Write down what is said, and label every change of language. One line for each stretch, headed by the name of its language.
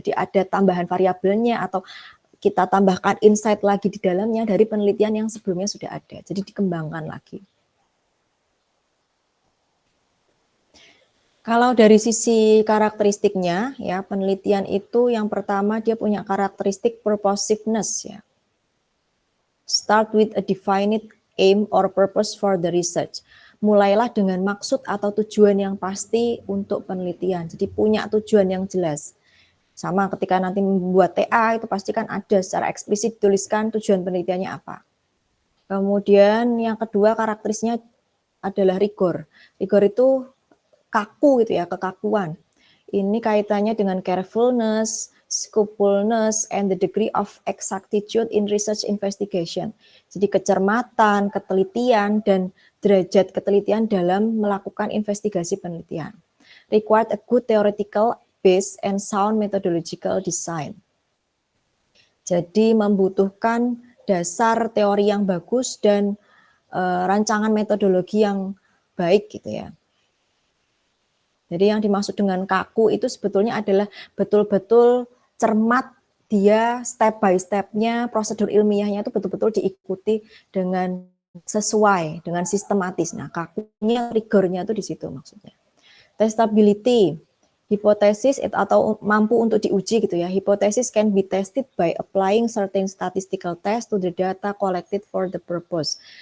Indonesian: Jadi ada tambahan variabelnya atau kita tambahkan insight lagi di dalamnya dari penelitian yang sebelumnya sudah ada. Jadi dikembangkan lagi. Kalau dari sisi karakteristiknya, ya penelitian itu yang pertama dia punya karakteristik purposiveness ya.
English: Start with a defined aim or purpose for the research.
Indonesian: mulailah dengan maksud atau tujuan yang pasti untuk penelitian. Jadi punya tujuan yang jelas. Sama ketika nanti membuat TA itu pasti kan ada secara eksplisit tuliskan tujuan penelitiannya apa. Kemudian yang kedua karakteristiknya adalah rigor. Rigor itu kaku gitu ya, kekakuan. Ini kaitannya dengan
English: carefulness, scrupulous, and the degree of exactitude in research investigation.
Indonesian: Jadi kecermatan, ketelitian, dan derajat ketelitian dalam melakukan investigasi penelitian.
English: Required a good theoretical base and sound methodological design.
Indonesian: Jadi membutuhkan dasar teori yang bagus dan rancangan metodologi yang baik gitu ya. Jadi yang dimaksud dengan kaku itu sebetulnya adalah betul-betul cermat, dia step by step-nya, prosedur ilmiahnya itu betul-betul diikuti dengan sesuai, dengan sistematis. Nah, kakunya, rigornya itu di situ maksudnya. Testability, hipotesis atau mampu untuk diuji gitu ya.
English: Hipotesis can be tested by applying certain statistical test to the data collected for the purpose.